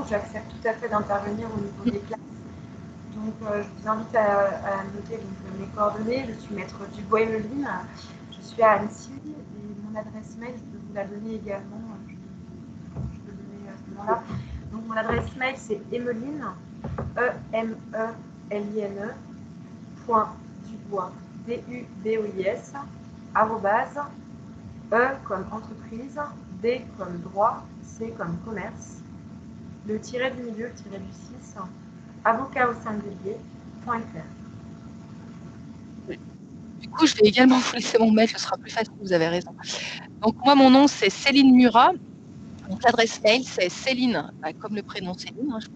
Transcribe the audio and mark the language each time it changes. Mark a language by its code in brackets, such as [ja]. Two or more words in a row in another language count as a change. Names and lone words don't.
[fr] J'accepte tout à fait d'intervenir au niveau des classes. Donc, je vous invite à noter donc, mes coordonnées. Je suis maître Dubois-Emeline. Je suis à Annecy et mon adresse mail, je peux vous la donner également. Je peux donner à ce moment-là. Donc, mon adresse mail, c'est Emeline, E-M-E-L-I-N-E, .Dubois, D-U-B-O-I-S, arrobase, E comme entreprise, D comme droit, C comme commerce, le tiret du milieu, tiret du 6, avocat au singulier.fr. Du coup, je vais également vous laisser mon mail, ce sera plus facile, vous avez raison. Donc, moi, mon nom, c'est Céline Murat. Donc, l'adresse mail, c'est Céline, comme le prénom Céline, je pense